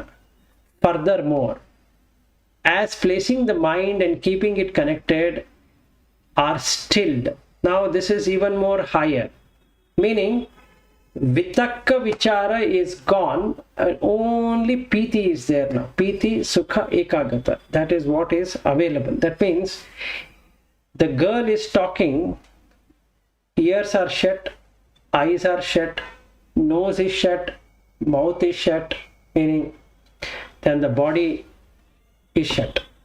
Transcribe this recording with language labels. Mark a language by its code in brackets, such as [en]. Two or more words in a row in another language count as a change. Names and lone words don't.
[en] Furthermore, as placing the mind and keeping it connected are stilled. Now this is even more higher. Meaning, [pi] vitakka vichara [en] is gone and only piti is there now. [pi] Piti, sukha, ekagata. [en] That is what is available. That means the girl is talking, ears are shut, eyes are shut, nose is shut, mouth is shut, meaning then the body is shut.